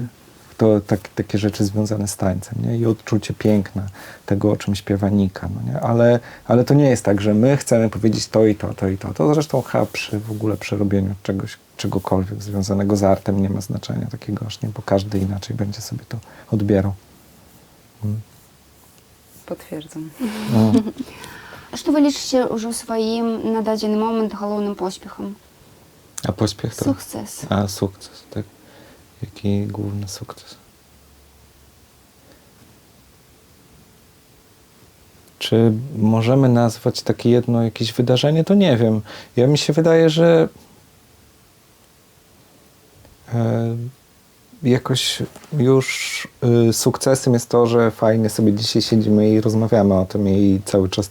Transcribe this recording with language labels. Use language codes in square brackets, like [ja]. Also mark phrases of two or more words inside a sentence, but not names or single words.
[pl] To takie rzeczy związane z tańcem, nie? I odczucie piękna tego, o czym śpiewa Nika, no nie? Ale to nie jest tak, że my chcemy powiedzieć to i to, to i to. To zresztą chyba w ogóle przy robieniu czegokolwiek związanego z artem nie ma znaczenia takiego aż nie, bo każdy inaczej będzie sobie to odbierał. Potwierdzam. [be] А што вы лічыце ўжо сваім на дадзены момант галоўным поспехам? [pl] A pośpiech to? Sukces. A, sukces, tak. Jaki główny sukces? Czy możemy nazwać takie jedno jakieś wydarzenie? To nie wiem. Ja mi się wydaje, że jakoś już sukcesem jest to, że fajnie sobie dzisiaj siedzimy i rozmawiamy o tym i cały czas